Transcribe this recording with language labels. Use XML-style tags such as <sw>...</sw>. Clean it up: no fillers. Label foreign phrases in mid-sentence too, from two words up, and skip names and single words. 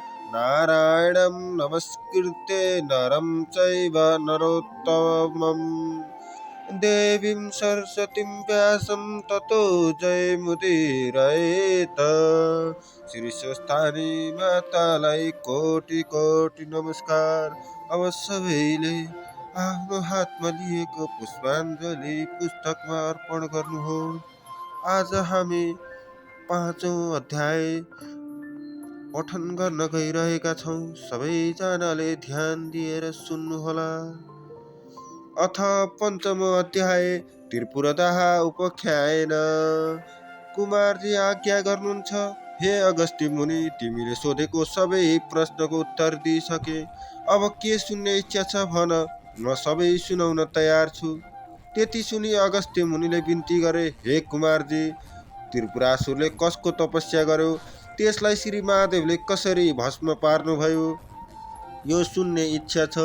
<sa>नारायणं नमस्कृत्य नरं चैव नरोत्तमं देवीं सरस्वतीं व्यासं ततो जयमुदीरयेत्।</sa> <ne>श्री स्वस्थानी मातालाई कोटि कोटि नमस्कार। अब सबैले आफ्नो हातमा लिएको पुष्पाञ्जलि पुस्तकमा अर्पण गर्नुहोस्। आज हामी 5औं अध्याय पठन गर्न गइरहेका छौं। सबैजनाले ध्यान दिएर सुन्नुहोला।</ne> <sa>अथ पञ्चमो अध्याय त्रिपुरदाह उपाख्यान।</sa> <ne>कुमारजी आज्ञा गर्नुहुन्छ। हे अगस्त्य मुनि, तिमीले सोधेको सबै प्रश्नको उत्तर दिइसके। अब के सुन्ने इच्छा छ भन, म सबै सुनाउन तयार छु। त्यति सुनि अगस्त्य मुनिले बिन्ती गरे, हे कुमारजी, त्रिपुरासुरले कसको तपस्या गर्यो, त्यसलाई श्री महादेवले कसरी भस्म पार्नुभयो, यो सुन्ने इच्छा छ।</ne>